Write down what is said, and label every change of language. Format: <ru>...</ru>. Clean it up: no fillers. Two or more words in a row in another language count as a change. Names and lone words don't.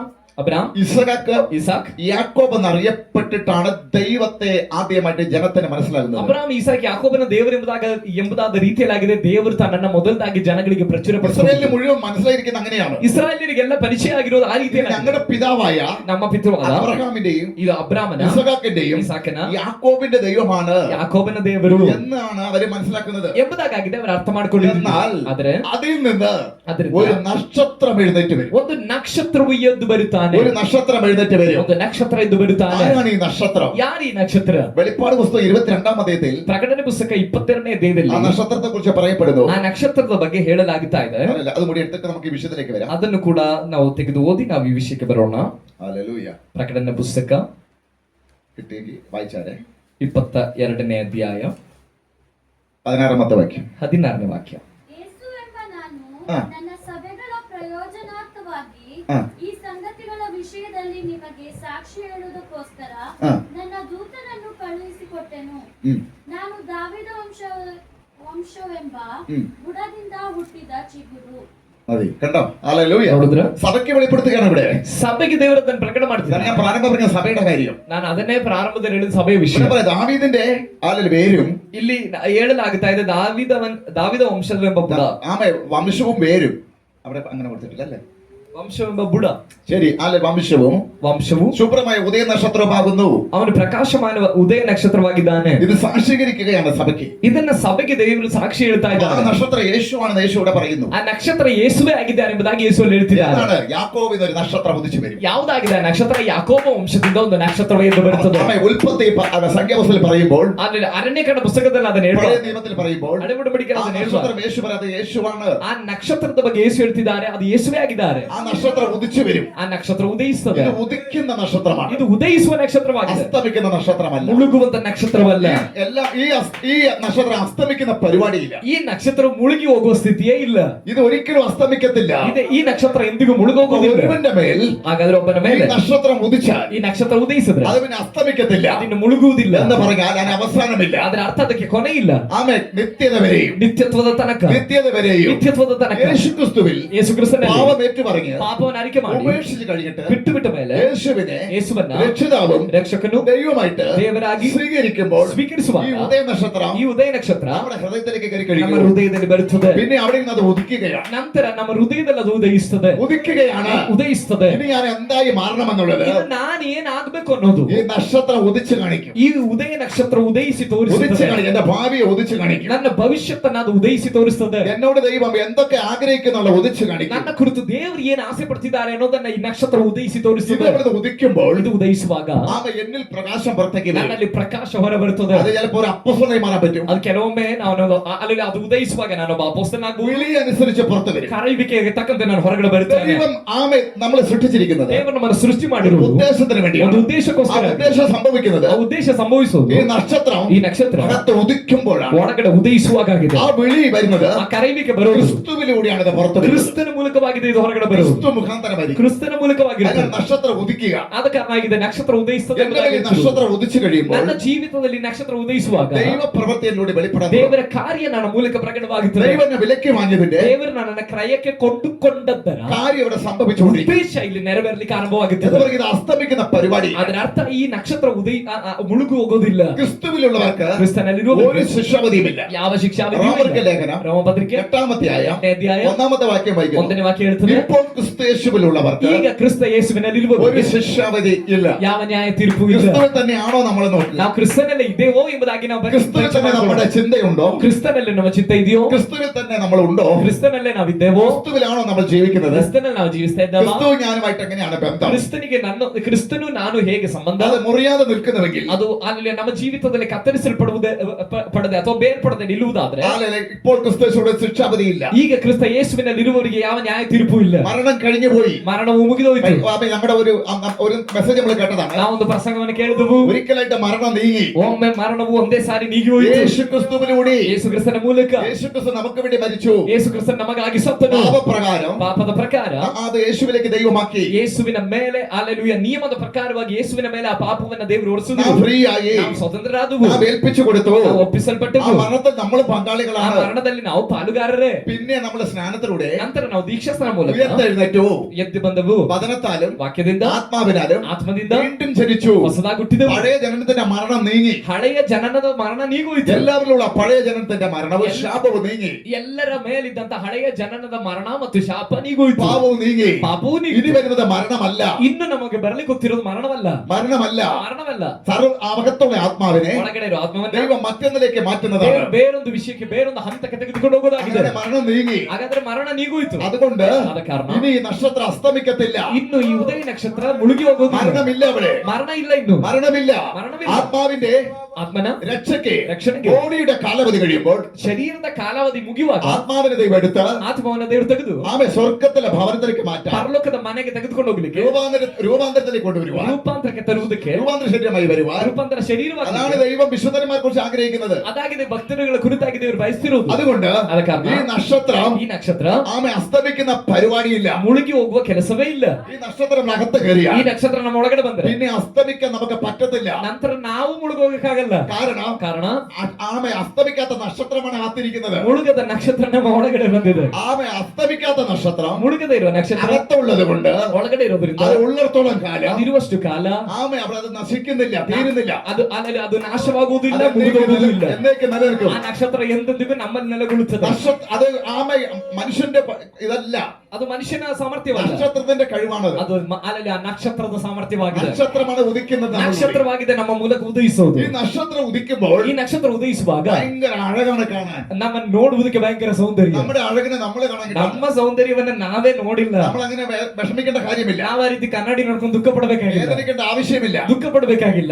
<ml>അബ്രഹാം അബ്രഹാം, ഇസഹാക്ക്, ഇസാക്ക്, യാക്കോബ് എന്നറിയപ്പെട്ടിട്ടാണ് ദൈവത്തെ ಆದ್ಯമായിട്ട് ಜನತನ മനസ്സിലാകുന്നത്.</ml> <kn>ಅಬ್ರಹಾಂ, ಇಸಾಕ್, ಯಾಕೋಬನ ದೇವರು ಎಂಬುದಾದ ರೀತಿಯಲ್ಲಾಗಿದೆ ದೇವರು ತನ್ನನ್ನ ಮೊದಲದಾಗಿ ಜನಗಳಿಗೆ ಪ್ರಚುರಪಡಿಸಿದರು.</kn> <ml>ഇസ്രായേലിന് മുഴുവൻ മനസ്സിലായിരിക്കുന്ന അങ്ങനെയാണ്.</ml> <kn>ಇಸ್ರಾಯೇಲಿಗೆಲ್ಲ ಪರಿಚಯ ಆಗಿರೋದು ಆ ರೀತಿಯಲ್ಲಿ.</kn> <ml>ഞങ്ങളുടെ പിതാവായ</ml> <kn>ನಮ್ಮ ಪಿತೃವಾದ</kn> <ml>അബ്രഹാമിന്റെയും</ml> <kn>ಇದು ಅಬ್ರಾಮನ,</kn> <ml>ഇസഹാക്കിന്റെയും</ml> <kn>ಇಸಾಕನ,</kn> <ml>യാക്കോബിന്റെ ദൈവമാണ്</ml> <kn>ಯಾಕೋಬನ ದೇವರು</kn> <ml>എന്നാണ് അവര് മനസ്സിലാക്കുന്നത്.</ml> <kn>ಎಂಬುದಾಗಿದೆ ಅವರು ಅರ್ಥ ಮಾಡಿಕೊಂಡಿದ್ದಾರೆ.</kn> <ml>എന്നാൽ</ml> <kn>ಆದರೆ</kn> <ml>അതിൽ നിന്ന്</ml> <kn>ಅದರಿಂದ</kn> <ml>ഒരു നക്ഷത്രം എഴുന്നേറ്റ് വരും.</ml> <kn>ಒಂದು ನಕ್ಷತ್ರವು ಎದ್ದು ಬರುತ್ತಾನೆ.</kn> <ml>ഒരു നക്ഷത്രം എഴുന്നേറ്റ് വരും.</ml> <kn>ಒಂದು ನಕ್ಷತ್ರ ಎದ್ದು ಬರುತ್ತಾನೆ.</kn> <ml>ആരാണ് ഈ നക്ഷത്രം?</ml> <kn>ಯಾರು ಈ ನಕ್ಷತ್ರ?</kn> <ml>വെളിപ്പാട് പുസ്തകം 22-ാം അധ്യായത്തിൽ</ml> <kn>ಪ್ರಕಟಣೆ ಪುಸ್ತಕ 22ನೇ ಅಧ್ಯಾಯದಲ್ಲಿ</kn> <ml>ആ നക്ഷത്രത്തെ കുറിച്ച് പറയപ്പെടുന്നു.</ml> <kn>ಆ ನಕ್ಷತ್ರದ ಬಗ್ಗೆ ಹೇಳಲಾಗುತ್ತಾ ಇದೆ.</kn> <ml>അത് കൂടി എടുത്തിട്ട് നമുക്ക് ഈ വിഷയത്തിലേക്ക് വരാം.</ml> <kn>ಅದನ್ನು ಕೂಡ ನಾವು ತೆಗೆದು ಓದಿ ನಾವು ಈ ವಿಷಯಕ್ಕೆ ಬರೋಣ.</kn> <ml>ഹല്ലേലൂയ.</ml> <kn>ಪ್ರಕಟಣೆ ಪುಸ್ತಕ</kn> <ml>കിട്ടിയെങ്കിൽ വായിച്ചാരെ</ml> <kn>22ನೇ ಅಧ್ಯಾಯ</kn> <ml>16ാമത്തെ വാക്യം.</ml> <kn>16ನೇ ವಾಕ್ಯ. ಯೇಸು ಎಂಬ ನಾನು ಆ. ನನ್ನ ಸಭೆಗಳ ಪ್ರಯೋಜನಾರ್ಥವಾಗಿ ಆ. ಈ ಸಂಗತಿಗಳ ವಿಷಯದಲ್ಲಿ ನಿಮಗೆ ಸಾಕ್ಷಿ ಹೇಳುವುದಕ್ಕೋಸ್ಕರ ಆ. ನನ್ನ ದೂತನನ್ನು ಕಳುಹಿಸಿಕೊಟ್ಟೆನು. ഉം. ನಾನು ದಾವೀದ ವಂಶವೆಂಬ ഉം. ಬುಡದಿಂದ ಹುಟ್ಟಿದ ಚಿಗುರು.</kn> <ml>മതി, കണ്ടോ? ഹല്ലേലൂയ.</ml> <kn>ನೋಡಿದ್ರ</kn> <ml>സഭയ്ക്ക് വെളിപ്പെടുത്തുകയാണ് ഇവിടെ.</ml> <kn>ಸಭೆಗೆ ದೇವರು ಅದನ್ನು ಪ್ರಕಟ ಮಾಡ್ತಿದ್ದಾನೆ.</kn> <ml>ഞാൻ പ്രാരംഭം പറഞ്ഞ സഭയുടെ കാര്യം.</ml> <kn>ನಾನು ಅದನ್ನೇ ಪ್ರಾರಂಭದಲ್ಲಿ ಹೇಳಿದ ಸಭೆಯ ವಿಷಯ.</kn> <ml>ഇവിടെ പറയാം, ദാവീദിന്റെ പേരും</ml> <kn>ಇಲ್ಲಿ ಹೇಳಲಾಗುತ್ತಾ ಇದೆ ದಾವಿದ ವಂಶವೆಂಬ ಬುಡ.</kn> <ml>ആമേ വംശവും പേരും അവിടെ അങ്ങനെ കൊടുത്തിട്ടില്ല അല്ലേ?</ml> <kn>ವಂಶವೆಂಬ ಬುಡ.</kn> <ml>ശരി, വംശവും</ml> <kn>ವಂಶವು</kn> <ml>ശുഭ്രമായ ഉദയ നക്ഷത്രമാകുന്നു.</ml> <kn>ಅವನು ಪ್ರಕಾಶಮಾನ ಉದಯ ನಕ್ಷತ್ರವಾಗಿದ್ದಾನೆ.</kn> <ml>ഇത് സാക്ഷീകരിക്കുകയാണ് സഭയ്ക്ക്.</ml> <kn>ಇದನ್ನ ಸಭೆಗೆ ದೇವರು ಸಾಕ್ಷಿ ಹೇಳ್ತಾ ആ ಇದ್ದಾರೆ.</kn> <ml>നക്ഷത്രം യേശുവാണെന്ന് യേശു ഇവിടെ പറയുന്നു.</ml> <kn>ಆ ನಕ್ಷತ್ರ ಯೇಸುವೇ ಆಗಿದ್ದಾರೆ ಎಂಬುದಾಗಿ ಯೇಸು ಅಲ್ಲಿ ಹೇಳ್ತಿದ್ದಾರೆ.</kn> <ml>എന്താണ്? യാക്കോബിൽ ഒരു നക്ഷത്രം ഉദിച്ചു വരും.</ml> <kn>ಯಾವುದಾಗಿದೆ ಆ ನಕ್ಷತ್ರ? ಯಾಕೋಬ ವಂಶದಿಂದ ಒಂದು ನಕ್ಷತ್ರ ಎದ್ದು ಬರುತ್ತದೆ.</kn> <ml>ആമേ ഉൽപ്പത്തി സംഖ്യാപുസ്തകത്തിൽ പറയുമ്പോൾ,</ml> <kn>ಅಲ್ಲಿ ಅರಣ್ಯಕಾಂಡ ಪುಸ್ತಕದಲ್ಲಿ ಅದನ್ನ</kn> <ml>പഴയ</ml> <kn>ಹೇಳುವ</kn> <ml>നിയമത്തിൽ പറയുമ്പോൾ</ml> <kn>ಹಳೆ ಒಡಂಬಡಿಕೆಯಲ್ಲಿ ആ ಅದನ್ನ ಹೇಳುವ</kn> <ml>നക്ഷത്രം യേശു പറയാതെ യേശുവാണ്.</ml> <kn>ಆ ನಕ್ಷತ್ರದ ಬಗ್ಗೆ ಯೇಸು ಹೇಳ್ತಿದ್ದಾರೆ ಅದು ಯೇಸುವೇ ಆಗಿದ್ದಾರೆ.</kn> <ml>ആ നക്ഷത്രം ഉദിച്ചു വരും.</ml> <kn>ಆ ನಕ್ಷತ್ರ ಉದಯಿಸುತ್ತದೆ.</kn> <ml>ഇത് ഉദിക്കുന്ന നക്ഷത്രമാണ്.</ml> <kn>ಇದು ಉದಯಿಸುವ ನಕ್ಷತ್ರವಾಗಿದೆ,</kn> <ml>അസ്തമിക്കുന്ന നക്ഷത്രമല്ല.</ml> <kn>ಮುಳುಗುವಂತ ನಕ್ಷತ್ರವಲ್ಲ.</kn> <ml>എല്ലാം ഈ നക്ഷത്രം അസ്തമിക്കുന്ന പരിപാടിയില്ല.</ml> <kn>ಈ ನಕ್ಷತ್ರ ಮುಳುಗಿ ಹೋಗುವ ಸ್ಥಿತಿಯೇ ಇಲ್ಲ.</kn> <ml>ഇത് ഒരിക്കലും അസ്തമിക്കത്തില്ല.</ml> <kn>ಈ ನಕ್ಷತ್ರ ಎಂದಿಗೂ ಮುಳುಗೋಗುವುದಿಲ್ಲ.</kn> <ml>ഒരുവന്റെ മേൽ</ml> <kn>ಹಾಗಾದ್ರೆ ಒಬ್ಬನ</kn> <ml>ഈ</ml> <kn>ಮೇಲೆ</kn> <ml>നക്ഷത്രം ഉദിച്ചാൽ</ml> <kn>ಈ ನಕ್ಷತ್ರ ಉದಯಿಸಿದ್ರೆ</kn> <ml>അത് പിന്നെ അസ്തമിക്കത്തില്ല അതിന് ಮುಳುಗುವುದಿಲ್ಲ എന്ന് പറഞ്ഞാൽ അതിന് അവസാനമില്ല.</ml> <kn>ಅದರ ಅರ್ಥ ಅದಕ್ಕೆ ಕೊನೆ ಇಲ್ಲ.</kn> <ml>ആമേ നിത്യത വരെയും</ml> <kn>ನಿತ್ಯತ್ವದ ತನಕ ನಿತ್ಯತ್ವದ ತನಕ</kn> <ml>യേശുക്രിസ്തുവിൽ</ml> <kn>ಯೇಸು ಕ್ರಿಸ್ತನಲ್ಲಿ</kn> <ml>പാപം ഏറ്റുപറഞ്ഞ്</ml> <kn>ಪಾಪವನ್ನು ಅರಿಕೆ ಮಾಡಿ</kn> <ml>ഉപേക്ഷിച്ച് കഴിഞ്ഞിട്ട്</ml> <kn>ಬಿಟ್ಟುಬಿಟ್ಟ ಮೇಲೆ ಯೇಸುವನ್ನ</kn> <ml>രക്ഷിതാവും</ml> <kn>ರಕ್ಷಕನು</kn> <ml>ദൈവമായിട്ട്</ml> <kn>ದೇವರಾಗಿ</kn> <ml>സ്വീകരിക്കുമ്പോൾ</ml> <kn>ಸ್ವೀಕರಿಸುವಾಗ</kn> <ml>ഈ ഉദയ നക്ഷത്രം</ml> <kn>ಈ ಉದಯ ನಕ್ಷತ್ರ</kn> <ml>നമ്മുടെ ഹൃദയത്തിലേക്ക് കയറി</ml> <kn>ನಮ್ಮ</kn> <ml>കഴിയും.</ml> <kn>ಹೃದಯದಲ್ಲಿ ಬರುತ್ತದೆ.</kn> <ml>പിന്നെ അവിടെ നിന്ന് അത് ഉദിക്കുകയാണ്.</ml> <kn>ನಂತರ ನಮ್ಮ ಹೃದಯದಲ್ಲಿ ಅದು ಉದಯಿಸುತ್ತದೆ. ಉದಯಿಸುತ್ತದೆ.</kn> <ml>ഇനി ഞാൻ എന്തായി മാറണമെന്നുള്ളത്</ml> <kn>ಇದು ನಾನು ಏನಾಗಬೇಕು ಅನ್ನೋದು</kn> <ml>ഈ നക്ഷത്രം ഉദിച്ചു കാണിക്കും.</ml> <kn>ಈ ಉದಯ ನಕ್ಷತ್ರ ಉದಯಿಸಿ</kn> <ml>ഉദിച്ചു</ml> <kn>ತೋರಿಸುತ್ತದೆ.</kn> <ml>കാണിക്കും. എന്റെ ഭാവിയെ ഉദിച്ചു കാണിക്കും.</ml> <kn>ನನ್ನ ಭವಿಷ್ಯತ್ತನ್ನ ಅದು ಉದಯಿಸಿ ತೋರಿಸುತ್ತದೆ.</kn> <ml>എന്നോട് ദൈവം എന്തൊക്കെ ആഗ്രഹിക്കുന്നുള്ള ഉദിച്ചു കാണിക്കും.</ml> <kn>ನನ್ನ ಕುರಿತು ದೇವರು ಏನು ಆಸೆ ಪಡ್ತಿದ್ದಾರೆ ಅನ್ನೋದನ್ನ ಈ ನಕ್ಷತ್ರ ಉದಯಿಸಿ</kn> <ml>ഇത്</ml> <kn>ತೋರಿಸುತ್ತದೆ.</kn> <ml>ഇവിടുന്ന് ഉദിക്കുമ്പോൾ</ml> <kn>ಇದು ಉದಯಿಸುವಾಗ</kn> <ml>എന്നിൽ പ്രകാശം പുറത്തേക്ക് വരും.</ml> <kn>ನನ್ನಲ್ಲಿ ಪ್ರಕಾಶ ಹೊರ ಬರುತ್ತದೆ.</kn> <ml>അത് ചിലപ്പോൾ ഒരു അപ്പോസ്തലനായി മാറാൻ പറ്റും.</ml> <kn>ಅದು ಕೆಲವೊಮ್ಮೆ ಅಲ್ಲಿ ಅದು ಉದಯಿಸುವಾಗ ನಾನೊಬ್ಬ ಅಪೊಸ್ತಲನಾಗುವ</kn> <ml>വിളി അനുസരിച്ച് പുറത്തു വരും.</ml> <kn>ಕರೆಯುವಿಕೆಗೆ ತಕ್ಕಂತೆ ನಾನು ಹೊರಗಡೆ ಬರುತ್ತೇನೆ.</kn> <ml>ദൈവം നമ്മൾ സൃഷ്ടിച്ചിരിക്കുന്നത്</ml> <kn>ದೇವರು ನಮ್ಮನ್ನು ಸೃಷ್ಟಿ ಮಾಡಿರುವುದು</kn> <ml>ഉദ്ദേശത്തിന്</ml> <kn>ಒಂದು</kn> <ml>വേണ്ടിയാണ്. ಆ</ml> <kn>ಉದ್ದೇಶಕ್ಕೋಸ್ಕರ.</kn> <ml>ഉദ്ദേശം സംഭവിക്കുന്നത്</ml> <kn>ಆ ಉದ್ದೇಶ ಸಂಭವಿಸುವುದು</kn> <ml>ഈ നക്ഷത്രം</ml> <kn>ಈ ನಕ್ಷತ್ರ</kn> <ml>അകത്ത് ഉദിക്കുമ്പോഴാണ്.</ml> <kn>ಒಳಗಡೆ ಉದಯಿಸುವಾಗಿದೆ.</kn> <ml>ആ വിളി വരുന്നത്</ml> <kn>ಆ ಕರೆಯುವಿಕೆ ಬರೋದು</kn> <ml>ക്രിസ്തുവിലൂടെയാണ് ഇത് പുറത്തു വരുന്നത്.</ml> <kn>ಕ್ರಿಸ್ತನ ಮೂಲಕವಾಗಿದೆ. ಇದು ಹೊರಗಡೆ ಬರೋದು</kn> <ml>ക്രിസ്തു മുഖാന്തരമായിരിക്കും.</ml> <kn>ಕ್ರಿಸ್ತನ ಮೂಲಕವಾಗಿರುತ್ತೆ.</kn> <ml>നക്ഷത്രം ഉദിക്കുക.</ml> <kn>ಆದ ಕಾರಣ ಆಗಿದೆ ನಕ್ಷತ್ರ ಉದಯಿಸುತ್ತದೆ.</kn> <ml>എന്റെ മേൽ നക്ഷത്രം ഉദിച്ചു കഴിയുമ്പോൾ</ml> <kn>ನನ್ನ ಜೀವಿತದಲ್ಲಿ ನಕ್ಷತ್ರ ಉದಯಿಸುವಾಗ</kn> <ml>ദൈവപ്രവൃത്തിയിലൂടെ വെളിപ്പെടാൻ</ml> <kn>ದೇವರ ಕಾರ್ಯ ನನ್ನ ಮೂಲಕ ಪ್ರಕಟವಾಗುತ್ತದೆ.</kn> <ml>ദൈവനെ വിലക്കി വാങ്ങിയതിന്റെ</ml> <kn>ದೇವರು ನನ್ನನ್ನು ಕ್ರಯಕ್ಕೆ ಕೊಂಡುಕೊಂಡದ್ದರ</kn> <ml>കാര്യം ഇവിടെ സംഭവിച്ചുകൊണ്ടിരിക്കും.</ml> <kn>ಉದ್ದೇಶ ಇಲ್ಲಿ ನೆರವೇರಲಿಕ್ಕೆ ಆರಂಭವಾಗುತ್ತದೆ.</kn> <ml>ഇതുവരെ ഇത് അസ്തമിക്കുന്ന പരിപാടി.</ml> <kn>ಅದರ ಅರ್ಥ ಈ ನಕ್ಷತ್ರ ಮುಳುಗು ಹೋಗೋದಿಲ್ಲ.</kn> <ml>ക്രിസ്തുവിലുള്ളവർക്ക്</ml> <kn>ಕ್ರಿಸ್ತನಲ್ಲಿರುವವರಿಗೆ</kn> <ml>ഒരു ശിക്ഷാവധിയുമില്ല.</ml> <kn>ಯಾವ ಶಿಕ್ಷಾವಿಧಿಯೂ</kn> <ml>റോമർക്ക്</ml> <kn>ಇಲ್ಲ.</kn> <ml>ലേഖനം</ml> <kn>ರೋಮಪತ್ರಿಕೆ</kn> <ml>8-ാം അധ്യായം</ml> <kn>8ನೇ ಅಧ್ಯಾಯ</kn> <ml>1-ാമത്തെ വാക്യം വായിക്കുന്നു.</ml> <kn>1ನೇ ವಾಕ್ಯ ಹೇಳ್ತದೆ,</kn> <ml>ഇപ്പോൾ ക്രിസ്തു യേശുവിലുള്ളവർക്ക്</ml> <kn>ಈಗ ಕ್ರಿಸ್ತ ಯೇಸುವಿನಲ್ಲಿರುವವರಿಗೆ</kn> <ml>ഒരു ശിക്ഷാവധി ഇല്ല.</ml> <kn>ಯಾವ ನ್ಯಾಯ ತೀರ್ಪು ಇಲ್ಲ.</kn> <ml>ക്രിസ്തുവിൽ തന്നെയാണോ നമ്മൾ നോക്കുക?</ml> <kn>ನಾವು ಕ್ರಿಸ್ತನಲ್ಲೇ ಇದ್ದೇವೋ ಎಂಬುದಾಗಿ ನಾವು</kn> <ml>ക്രിസ്തുവിൽ തന്നെ നമ്മുടെ ചിന്തയുണ്ടോ?</ml> <kn>ಕ್ರಿಸ್ತನಲ್ಲೇ ನಮ್ಮ ಚಿತ್ತ ಇದೆಯೋ?</kn> <ml>ക്രിസ്തുവിൽ തന്നെ നമ്മൾ ഉണ്ടോ?</ml> <kn>ಕ್ರಿಸ್ತನಲ್ಲೇ ನಾವಿದ್ದೇವೋ?</kn> <ml>ക്രിസ്തുവിലാണോ നമ്മൾ ജീവിക്കുന്നത്?</ml> <kn>ಕ್ರಿಸ್ತನಲ್ಲಿ ನಾವು ಜೀವಿಸ್ತಾ ಇದ್ದಾವ?</kn> <ml>ക്രിസ്തു ഞാനുമായിട്ട് എങ്ങനെയാണ് ബന്ധം?</ml> <kn>ಕ್ರಿಸ್ತನು ನಾನು ಹೇಗೆ ಸಂಬಂಧ?</kn> <ml>അത് ಮುರಿയാതെ നിൽക്കുന്നുവെങ്കിൽ</ml> <kn>ಅದು ಅಲ್ಲಿ ನಮ್ಮ ಜೀವಿತದಲ್ಲಿ ಪಡದೆ ಅಥವಾ ಬೇರ್ಪಡದೆ ನಿಲ್ಲುವುದಾದ್ರೆ</kn> <ml>ഇപ്പോൾ ക്രിസ്തുവിന്റെ ശിക്ഷാവധി ഇല്ല.</ml> <kn>ಈಗ ಕ್ರಿಸ್ತ ಯೇಸುವಿನಲ್ಲಿರುವವರಿಗೆ ಯಾವ ನ್ಯಾಯ ತೀರ್ಪು ಇಲ್ಲ.</kn> <ml>മരണം കഴിഞ്ഞു പോയി.</ml> <kn>ಮರಣವು ಮುಗಿದೋಯ್ತು.</kn> <ml>നമ്മുടെ ഒരു മെസ്സേജ് നമ്മൾ കേട്ടതാണ്.</ml> <kn>ನಾವೊಂದು ಪ್ರಸಂಗವನ್ನು ಕೇಳಿದೆವು.</kn> <ml>ഒരിക്കലായിട്ട് മരണം നീങ്ങി.</ml> <kn>ಒಮ್ಮೆ ಮರಣವು ಒಂದೇ ಸಾರಿ ನೀಗಿ ಹೋಯಿತು.</kn> <ml>യേശു ക്രിസ്തുവിലൂടെ</ml> <kn>ಯೇಸು ಕ್ರಿಸ್ತನ ಮೂಲಕ</kn> <ml>യേശു ക്രിസ്തു നമുക്ക് വേണ്ടി മരിച്ചു.</ml> <kn>ಯೇಸು ಕ್ರಿಸ್ತನ ನಮಗಾಗಿ ಸತ್ತನು.</kn> <ml>പാപപ്രകാരം</ml> <kn>ಪಾಪದ ಪ್ರಕಾರ</kn> <ml>അത് യേശുവിലേക്ക് ദൈവമാക്കി.</ml> <kn>ಯೇಸುವಿನ ಮೇಲೆ ಹಲ್ಲೆಲೂಯಾ ನಿಯಮದ ಪ್ರಕಾರವಾಗಿ ಯೇಸುವಿನ ಮೇಲೆ ಆ ಪಾಪವನ್ನ ದೇವರು ಹೊರಿಸಿದರು.</kn> <ml>ഫ്രീ ആയി.</ml> <kn>ನಾವು ಸ್ವತಂತ್ರರಾದವು.</kn> <ml>നാം ഏൽപ്പിച്ചു കൊടുത്തു.</ml> <kn>ನಾವು ಒಪ್ಪಿಸಲ್ಪಟ್ಟೆವು.</kn> <ml>ആ മരണത്തിൽ നമ്മൾ</ml> <kn>ಆ</kn> <ml>പങ്കാളികളാണ്.</ml> <kn>ಮರಣದಲ್ಲಿ ನಾವು ಪಾಲುಗಾರರೇ.</kn> <ml>പിന്നെ നമ്മൾ സ്നാനത്തിലൂടെ</ml> <kn>ನಂತರ ನಾವು ದೀಕ್ಷಾಸ್ನಾನ ಮೂಲಕ</kn> <ml>ഉയർത്തെഴുന്നേൽക്കും. എഴുന്നേറ്റു,</ml> <kn>ಎದ್ದು ಬಂದವು,</kn> <ml>വചനത്താലും</ml> <kn>ವಾಕ್ಯದಿಂದ</kn> <ml>ആത്മാവിനാലും</ml> <kn>ಆತ್ಮದಿಂದ</kn> <ml>വീണ്ടും ജനിച്ചു.</ml> <kn>ಹೊಸದಾಗಿ ಹುಟ್ಟಿದವು.</kn> <ml>പഴയ ജനനത്തിന്റെ മരണം നീങ്ങി.</ml> <kn>ಹಳೆಯ ಜನನದ ಮರಣ ನೀಗೋಯ್ತು.</kn> <ml>എല്ലാവരിലുള്ള പഴയ ജനനത്തിന്റെ മരണവും ശാപവും നീങ്ങി.</ml> <kn>ಎಲ್ಲರ ಮೇಲಿದ್ದಂತ ಹಳೆಯ ಜನನದ ಮರಣ ಮತ್ತು ಶಾಪ ನೀಗೋಯ್ತು.</kn> <ml>പാപവും നീങ്ങി.</ml> <kn>ಪಾಪವೂ</kn> <ml>ഇനി</ml> <kn>ನೀಗಿ.</kn> <ml>വരുന്നത് മരണമല്ല,</ml> <kn>ಇನ್ನು ನಮಗೆ ಬರಲಿಕ್ಕೆ ಗೊತ್ತಿರೋದು ಮರಣವಲ್ಲ,</kn> <ml>മരണമല്ല.</ml> <kn>ಮರಣವಲ್ಲ.</kn> <ml>അകത്തുള്ള ആത്മാവിനെ</ml> <kn>ಒಳಗಡೆ ಇರೋ ಆತ್ಮವನ್ನ</kn> <ml>ദൈവം മറ്റൊന്നിലേക്ക് മാറ്റുന്നതാണ്.</ml> <kn>ಬೇರೊಂದು ವಿಷಯಕ್ಕೆ ಬೇರೊಂದು ಹಂತಕ್ಕೆ ತೆಗೆದುಕೊಂಡು ಹೋಗೋದಾಗಿದೆ.</kn> <ml>അങ്ങനെ മരണം നീങ്ങി.</ml> <kn>ಹಾಗಾದ್ರೆ ಮರಣ ನೀಗೋಯ್ತು.</kn> <ml>അതുകൊണ്ട്</ml> <kn>ಆದ ಕಾರಣ</kn> <ml>ഇനി ഈ നക്ഷത്രം അസ്തമിക്കത്തില്ല.</ml> <kn>ಇನ್ನು ಈ ಉದಯ ನಕ್ಷತ್ರ ಮುಳುಗಿ ಹೋಗೋದಿಲ್ಲ.</kn> <ml>മരണമില്ല അവിടെ,</ml> <kn>ಮರಣ ಇಲ್ಲ ಇನ್ನು.</kn> <ml>മരണമില്ല. മരണമില്ല. ആത്മാവിന്റെ</ml> <kn>ಆತ್ಮನ</kn> <ml>രക്ഷയ്ക്ക്</ml> <kn>ರಕ್ಷಣೆಗೆ</kn> <ml>ബോഡിയുടെ കാലാവധി കഴിയുമ്പോൾ</ml> <kn>ಶರೀರದ ಕಾಲಾವಧಿ ಮುಗಿಯುವಾಗ</kn> <ml>ആത്മാവിനെ ദൈവം എടുത്ത്</ml> <kn>ಆತ್ಮವನ್ನ ದೇವರು ತೆಗೆದು</kn> <ml>ആമെ സ്വർഗത്തിലെ ഭവനത്തിലേക്ക് മാറ്റാം,</ml> <kn>ಪರಲೋಕದ ಮನೆಗೆ ತೆಗೆದುಕೊಂಡು ಹೋಗ್ಲಿಕ್ಕೆ</kn> <ml>രൂപാന്തരത്തിലേക്ക് കൊണ്ടുവരുവാൻ,</ml> <kn>ರೂಪಾಂತರಕ್ಕೆ ತರುವುದಕ್ಕೆ</kn> <ml>രൂപാന്തര ശരീരമായി വരുവാൻ.</ml> <kn>ರೂಪಾಂತರ ಶರೀರವಾಗಿ</kn> <ml>അതാണ് ദൈവം വിശുദ്ധന്മാരെ കുറിച്ച് ആഗ്രഹിക്കുന്നത്.</ml> <kn>ಅದಾಗಿದೆ ಭಕ್ತರುಗಳ ಕುರಿತಾಗಿ ದೇವರು ಬಯಸ್ತಿರುವುದು.</kn> <ml>അതുകൊണ്ട്</ml> <kn>ಆದ ಕಾರಣ</kn> <ml>ഈ നക്ഷത്രം</ml> <kn>ಈ ನಕ್ಷತ್ರ</kn> <ml>ആമെ അസ്തമിക്കുന്ന പരിപാടിയില്ല.</ml> <kn>ಮುಳುಗಿ ಹೋಗುವ ಕೆಲಸವೇ ಇಲ್ಲ.</kn> <ml>ഈ നക്ഷത്രം അകത്ത് കയറിയാൽ</ml> <kn>ಈ ನಕ್ಷತ್ರ ನಮ್ಮ ಒಳಗಡೆ ಬಂದ್ರೆ</kn> <ml>പിന്നെ അസ്തമിക്കാൻ നമുക്ക് പറ്റത്തില്ല.</ml> <kn>ನಂತರ ನಾವು ಮುಳುಗೋಗಕ್ಕಾಗಲ್ಲ. ಕಾರಣ</kn> <ml>ആമെ അസ്തമിക്കാത്ത നക്ഷത്രമാണ് കാത്തിരിക്കുന്നത്.</ml> <kn>ಮುಳುಗದ ನಕ್ಷತ್ರ ನಮ್ಮ ಒಳಗಡೆ ಬಂದಿದೆ.</kn> <ml>ആമെ അസ്തമിക്കാത്ത നക്ഷത്രം</ml> <kn>ಮುಳುಗದೇ ಇರುವ ನಕ್ಷತ್ರ</kn> <ml>അകത്തുള്ളത് കൊണ്ട്</ml> <kn>ಒಳಗಡೆ ಇರೋದ್ರಿಂದ</kn> <ml>അത് ഉള്ളിടത്തോളം കാലം</ml> <kn>ಇರುವಷ್ಟು ಕಾಲ</kn> <ml>ആമെ അവിടെ അത് നശിക്കുന്നില്ല, തീരുന്നില്ല.</ml> <kn>ಅದು ನಾಶವಾಗುವುದಿಲ್ಲ,</kn> <ml>അത്</ml> <kn>ಮುಗಿದೋಗುವುದಿಲ್ಲ.</kn> <ml>എന്നേക്ക് നിലനിൽക്കും.</ml> <kn>ಆ ನಕ್ಷತ್ರ ಎಂದೆಂದಿಗೂ ನಮ್ಮಲ್ಲಿ ನೆಲೆಗೊಳ್ಳುತ್ತದೆ.</kn> <ml>അത് ആമെ മനുഷ്യന്റെ ഇതല്ല,</ml> <kn>ಅದು ಮನುಷ್ಯನ ಸಾಮರ್ಥ್ಯವಲ್ಲ,</kn> <ml>നക്ഷത്രത്തിന്റെ കഴിവാണത്.</ml> <kn>ಅದು ಆ ನಕ್ಷತ್ರದ ಸಾಮರ್ಥ್ಯವಾಗಿದೆ.</kn> <ml>നക്ഷത്രമാണ് ഉദിക്കുന്നത്.</ml> <kn>ನಕ್ಷತ್ರವಾಗಿದೆ ನಮ್ಮ ಮೂಲಕ ಉದಯಿಸೋದು.</kn> <ml>ഈ നക്ഷത്രം ഉദിക്കുമ്പോൾ</ml> <kn>ಈ ನಕ್ಷತ್ರ ಉದಯಿಸುವಾಗ</kn> <ml>ഭയങ്കര അഴകാണ് കാണാൻ.</ml> <kn>ನಮ್ಮನ್ನು ನೋಡುವುದಕ್ಕೆ ಭಯಂಕರ ಸೌಂದರ್ಯ.</kn> <ml>നമ്മുടെ ಅഴകിനെ നമ്മൾ കാണാൻ</ml> <kn>ನಮ್ಮ ಸೌಂದರ್ಯವನ್ನ ನಾವೇ ನೋಡಿಲ್ಲ.</kn> <ml>നമ്മൾ അങ്ങനെ വിഷമിക്കേണ്ട കാര്യമില്ല.</ml> <kn>ಯಾವ ರೀತಿ ಕನ್ನಡಿ ನೋಡ್ಕೊಂಡು ದುಃಖ ಪಡಬೇಕಾಗಿಲ್ಲ,</kn> <ml>വേദനിക്കേണ്ട ആവശ്യമില്ല.</ml> <kn>ದುಃಖ ಪಡಬೇಕಾಗಿಲ್ಲ.</kn>